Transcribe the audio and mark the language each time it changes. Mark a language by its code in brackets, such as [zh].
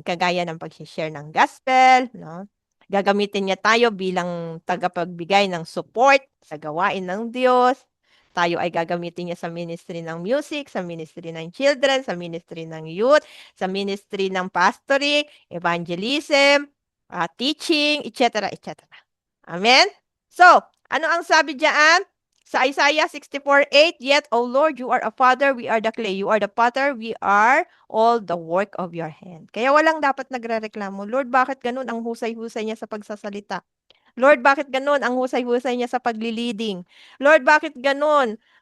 [tl] Kagaya ng pag-share ng gospel, no? Gagamitin niya tayo bilang tagapagbigay ng support sa gawain ng Diyos. Tayo ay gagamitin niya sa ministry ng music, sa ministry ng children, sa ministry ng youth, sa ministry ng pastoring, evangelism, teaching, etc., etc. Amen? So, ano ang sabi diyan? [en] Sa Isaiah 64:8, "Yet, O Lord, you are a father, we are the clay. You are the potter, we are all the work of your hand." [tl] Kaya walang dapat nagrereklamo, "Lord, bakit ganun ang husay-husay niya sa pagsasalita? Lord, bakit ganun ang husay-husay niya sa pagli-leading? Lord, bakit ganun?